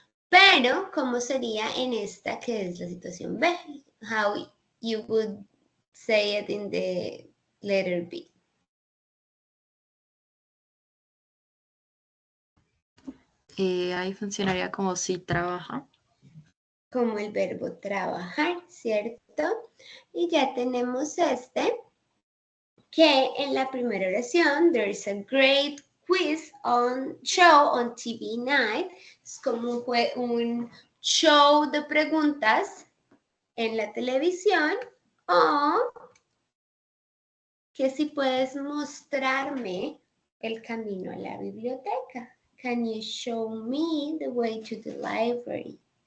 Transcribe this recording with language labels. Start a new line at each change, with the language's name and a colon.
Spanish: Pero, ¿cómo sería en esta que es la situación B?
English: How you would say it in the letter B.
Spanish: Ahí funcionaría como si trabaja. Como el verbo trabajar, ¿cierto? Y ya tenemos este, que en la primera oración,
English: there is a great quiz on show on TV night.
Spanish: Es como un show de preguntas en la televisión, o que si puedes mostrarme el camino a la biblioteca.
English: Can you show me the way to the library?